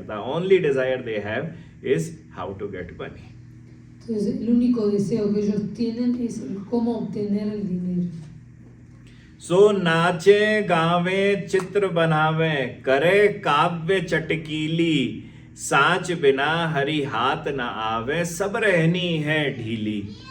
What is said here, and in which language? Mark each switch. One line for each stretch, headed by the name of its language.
English: The only desire they have is how to get money.
Spanish: Entonces, el único deseo que ellos tienen es el cómo obtener el dinero.
Hindi: सो नाचे गावे चित्र बनावे करे काव्य चटकीली साच बिना हरि हाथ न आवे सब रहनी है ढीली.